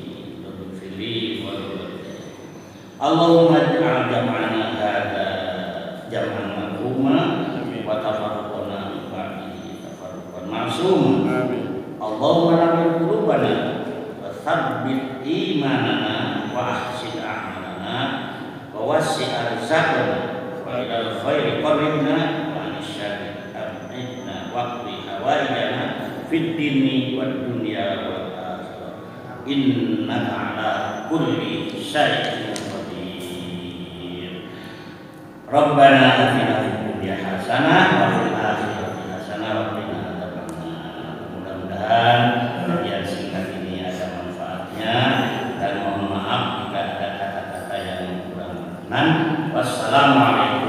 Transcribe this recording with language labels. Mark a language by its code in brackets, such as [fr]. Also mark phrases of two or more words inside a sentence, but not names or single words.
[ar] اللهم اجعل جمعنا هذا جمعا مرحوما وتفرقنا من بعده تفرقا معصوما. اللهم نور قلوبنا وثبت إيماننا وأحسن أعمالنا ووسع أرزاقنا وإلى الخير قربنا وعن الشر أبعدنا واقض حوائجنا في الدين والدنيا والآخرة إنك على كل شيء قدير. ربنا آتنا في الدنيا حسنة وفي الآخرة حسنة وقنا عذاب النار. [id] Mudah-mudahan kajian singkat ini ada manfaatnya, dan mohon maaf jika ada kata-kata yang kurang berkenan. Wassalamualaikum